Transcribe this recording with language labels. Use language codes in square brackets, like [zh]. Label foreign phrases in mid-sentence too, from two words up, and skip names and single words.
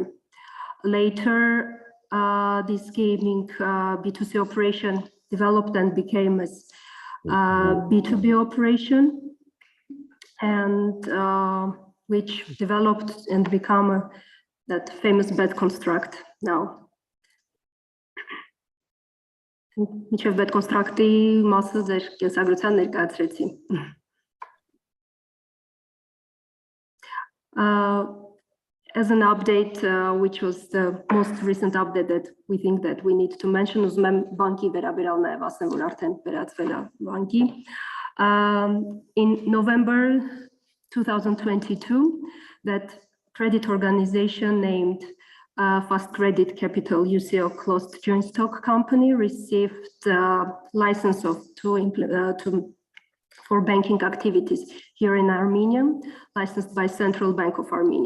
[en] Later, this gaming B2C operation developed and became as B2B operation, and which developed and become that famous bet construct now. [hy] Միջև bet construct-ի մասը ձեր կենսագրության ներկայացրեցի։ [en] As an update, which was the most recent update that we think that we need to mention, [hy] ուզում եմ բանկի վերաբերյալ նաև ասեմ, որ արդեն վերածվել է բանկի. [en] In November 2022, that credit organization named Fast Credit Capital UCO Closed Joint Stock Company received license for banking activities here in Armenia, licensed by Central Bank of Armenia.